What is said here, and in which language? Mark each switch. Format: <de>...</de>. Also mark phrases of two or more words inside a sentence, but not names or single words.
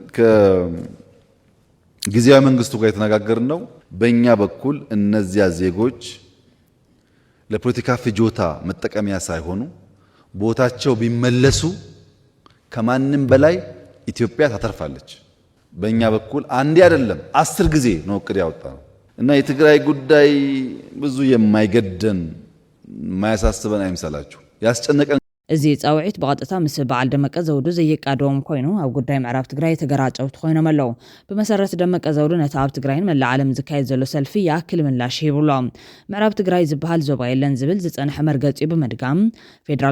<am>ከጊዜያዊ መንግስቱ ጋር የተነጋገርን ነው። በእኛ በኩል እነዚያ ዜጎች ለፖለቲካ ፍጆታ መጠቀሚያ ሳይሆኑ ቦታቸው ቢመለሱ ከማንም በላይ ኢትዮጵያ ታተርፋለች። በእኛ በኩል አንዴ አይደለም 10 ጊዜ ነው እቅድ ያወጣነው እና የትግራይ ጉዳይ ብዙ የማይገደን የማያሳስበን አይምሰላችሁ። ያስጨነቀን</am> <ti>እዚ ጻውዒት ብቐጥታ ምስ በዓል ደመቀ ዘውዱ ዘየቃደዎም ኮይኑ ኣብ ጉዳይ ምዕራብ ትግራይ ተገራጨውቲ ኮይኖም ኣለዉ። ብመሰረት ደመቀ ዘውዱ ነቲ ኣብ ትግራይን መላእ ዓለም ዝካየድ ዘሎ ሰልፊ ያክል ምላሽ ይብሎ። ምዕራብ ትግራይ ዝበሃል ዞባ የለን ዝብል ዝጸንሐ መርገጺ ብምድጋም ፌደራል</ti>